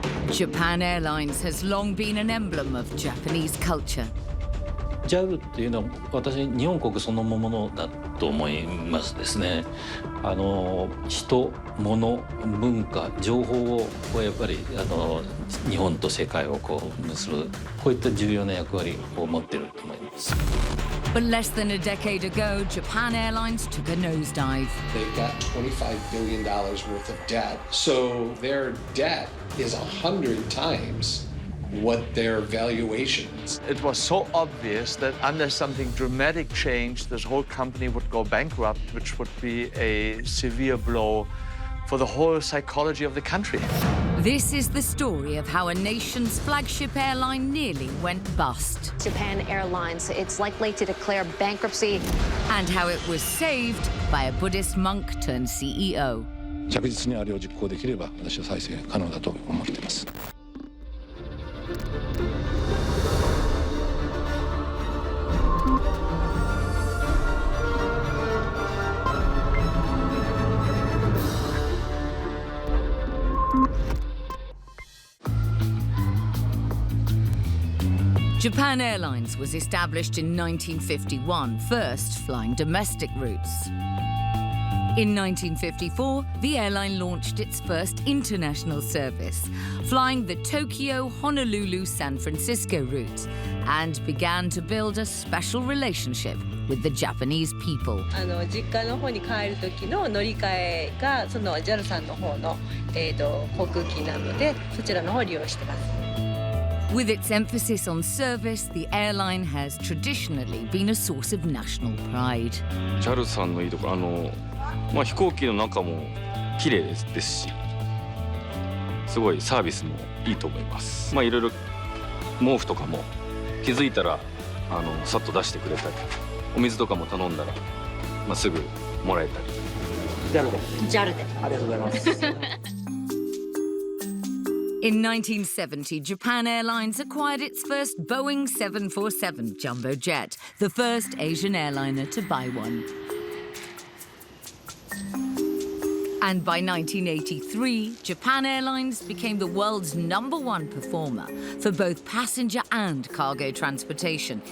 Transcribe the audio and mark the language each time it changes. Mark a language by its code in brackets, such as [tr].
[en] Japan Airlines has long been an emblem of Japanese culture. [ja] JAL っていうのは私日本国そのものだと思いますですね。人、物、文化、情報をやっぱり日本と世界を結ぶこういった重要な役割を持っていると思います。 [en] But less than a decade ago, Japan Airlines took a nosedive. They've got $25 billion worth of debt, so their debt is 100 times what their valuation is. It was so obvious that unless something dramatic changed, this whole company would go bankrupt, which would be a severe blow for the whole psychology of the country. This is the story of how a nation's flagship airline nearly went bust. Japan Airlines, it's likely to declare bankruptcy. And how it was saved by a Buddhist monk turned CEO. [ja] 着実にあれを実行できれば私は再生可能だと思っています。 [en] Japan Airlines was established in 1951, first flying domestic routes. In 1954, the airline launched its first international service, flying the Tokyo, Honolulu, San Francisco route, and began to build a special relationship with the Japanese people. [ja] 実家の方に帰る時の乗り換えがその JAL さんの方の航空機なので、そちらの方を利用してます。 [en] With its emphasis on service, the airline has traditionally been a source of national pride. [ja] JAL さんのいいところ、飛行機の中も綺麗ですし、すごいサービスもいいと思います。いろいろ毛布とかも気づいたらさっと出してくれたり、お水とかも頼んだら、すぐもらえたり。 JAL で。ありがとうございます。 [en] In 1970, Japan Airlines acquired its first Boeing 747 jumbo jet, the first Asian airliner to buy one. And by 1983, Japan Airlines became the world's #1 performer for both passenger and cargo transportation.